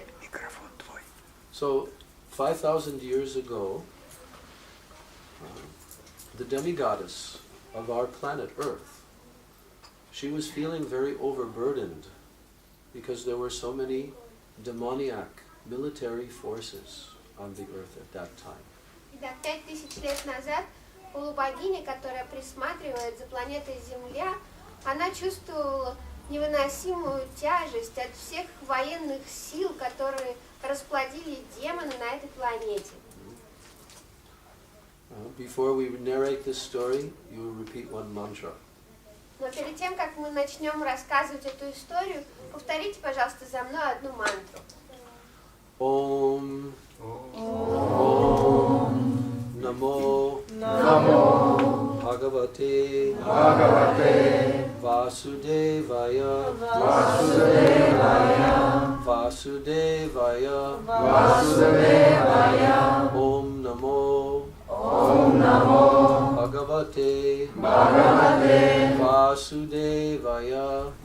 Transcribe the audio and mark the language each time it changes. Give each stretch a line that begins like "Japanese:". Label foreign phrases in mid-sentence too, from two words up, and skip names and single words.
English: So, 5,000 years ago, the demigoddess of our planet Earth, she was feeling very overburdened because there were so many demoniac military forces on the Earth at that time.
Russian: Да, 5000 лет назад полубогиня, которая присматривает за планетой Земля, она чувствовала невыносимую тяжесть от всех военных сил, которые расплодили демоны на этой планете.
English: Before we narrate this story, you will repeat one mantra.
Russian: Но перед тем, как мы начнем рассказывать эту историю, повторите, пожалуйста, за мной одну мантру.
Sanskrit: ॐ नमो भगवते वासुदेवाय ॐ नमो भगवते वासुदेवाय